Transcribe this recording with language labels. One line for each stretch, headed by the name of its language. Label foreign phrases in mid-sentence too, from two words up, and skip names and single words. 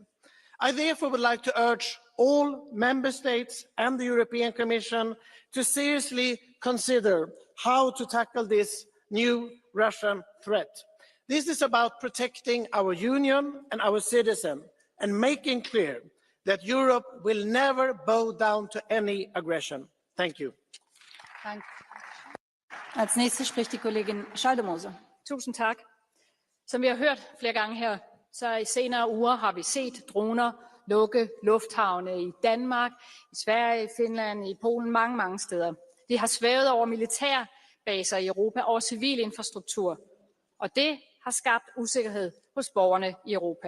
English: I therefore would like to urge all member states and the European Commission to seriously consider how to tackle this new Russian threat. This is about protecting our union and our citizens and making clear that Europe will never bow down to any aggression. Thank you.
German: Als nächste spricht die Kollegin Schaldemose.
Danish: Tusind tak. Som vi har hørt flere gange her, så i senere uger har vi set droner lukke lufthavne i Danmark, i Sverige, i Finland, i Polen, mange steder. De har svævet over militærbaser i Europa, over civil infrastruktur, og det har skabt usikkerhed hos borgerne i Europa.